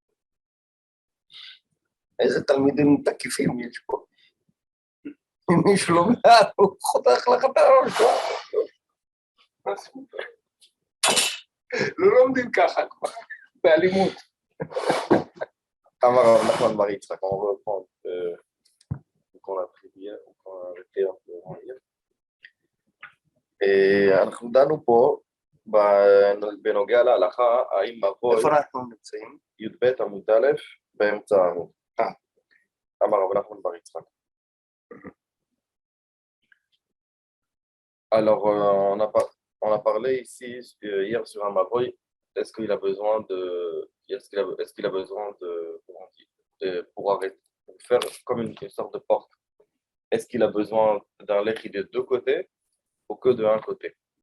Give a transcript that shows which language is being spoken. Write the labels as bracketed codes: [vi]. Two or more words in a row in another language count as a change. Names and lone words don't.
[he] איזה תלמידים תקיפים יש פה? אם מישהו לא בעד, הוא חותך לך את הראש. לא לומדים ככה כבר, באלימות. אמר רב נחמן בר יצחק, [fr] on va reprendre qu'on a pris hier, qu'on a arrêté un peu hier. [he] אנחנו דנו פה בנוגע להלכה, האם מבוי, איפה אנחנו נמצאים? י"ב עמוד א' באמצע העמוד. אמר רב נחמן בר יצחק. [fr] Alors, on a parlé ici hier sur un mavoy. Est-ce qu'il a besoin de pour arrêter, pour faire comme une sorte de porte? Est-ce qu'il a besoin d'un lechi de deux côtés ou que de un côté?